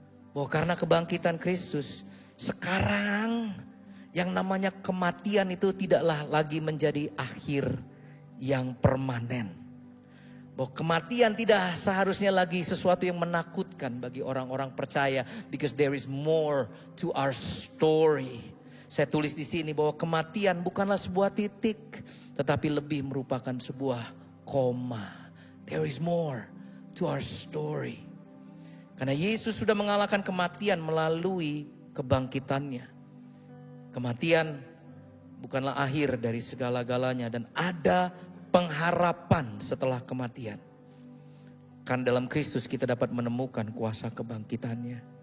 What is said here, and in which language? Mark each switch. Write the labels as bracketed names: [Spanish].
[Indonesian] Bahwa karena kebangkitan Kristus, sekarang yang namanya kematian itu tidaklah lagi menjadi akhir yang permanen. Bahwa kematian tidak seharusnya lagi sesuatu yang menakutkan bagi orang-orang percaya. [English] Because there is more to our story. [Indonesian] Saya tulis di sini bahwa kematian bukanlah sebuah titik, tetapi lebih merupakan sebuah koma. [English] There is more to our story. [Indonesian] Karena Yesus sudah mengalahkan kematian melalui kebangkitannya. Kematian bukanlah akhir dari segala-galanya dan ada pengharapan setelah kematian. Kan dalam Kristus kita dapat menemukan kuasa kebangkitannya.